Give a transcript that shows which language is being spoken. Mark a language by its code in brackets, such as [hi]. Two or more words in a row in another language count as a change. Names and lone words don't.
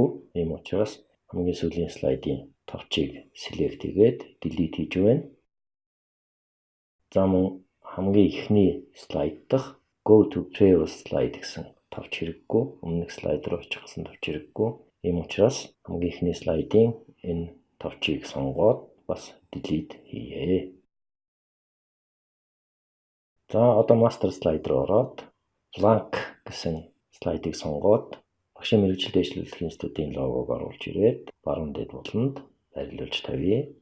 [mn] Ийм учраас хамгийн сүүлийн слайдын товчийг select хийгээд delete хийж байна. За мөн хамгийн ихний слайд дахь [en] go to previous slide [mn] гэсэн товч хэрэггүй. Өмнөх слайд руу очих гэсэн товч хэрэггүй. Ийм учраас хамгийн ихний слайдын энэ товчийг сонгоод бас delete хийе. За одоо [en] master slide [mn] руу ороод blank гэсэн слайдыг сонгоод багшийн мэргэжилт дэвшлүүлэх институтын логог оруулж ирээд баруун дэд буланд байрлуулж тавья.